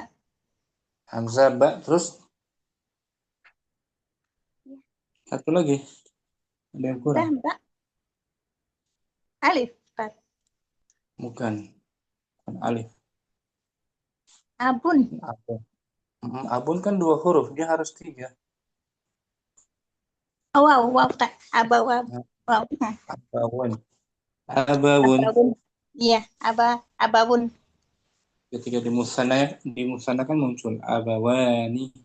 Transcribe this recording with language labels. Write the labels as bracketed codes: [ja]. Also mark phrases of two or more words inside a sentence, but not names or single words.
[id] Hamzah, ba. Terus satu lagi. Ada yang kurang. Hamzah, ba. Alif. Ba. Bukan. Bukan alif. Abun. Abun. Abun kan dua huruf. Dia harus tiga. Oh, wow, wow, tak. Abawa. Wow. Abawun. Abawun. Abawun. Iya, abawun. Ketika di musana kan muncul abawani.